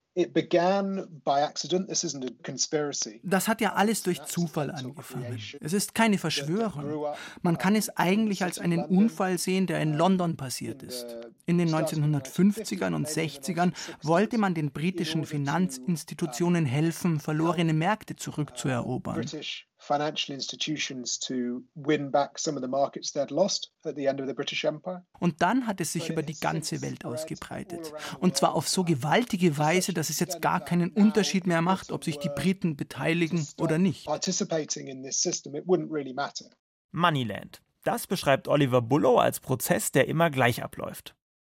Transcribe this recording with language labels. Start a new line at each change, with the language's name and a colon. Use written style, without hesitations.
German: Das hat ja alles durch Zufall angefangen. Es ist keine Verschwörung. Man kann es eigentlich als einen Unfall sehen, der in London passiert ist. In den 1950ern und 60ern wollte man den britischen Finanzinstitutionen helfen, verlorene Märkte zurückzuerobern.
English: Financial institutions to win back some of the markets they'd lost at the end of the British Empire.
German: Und dann hat es sich über die ganze Welt ausgebreitet. Und zwar auf so gewaltige Weise, dass es jetzt gar keinen Unterschied mehr macht, ob sich die Briten beteiligen oder nicht.
English: Participating in this system, it wouldn't really matter. Moneyland.
German: Das beschreibt Oliver Bullough als Prozess, der immer gleich abläuft.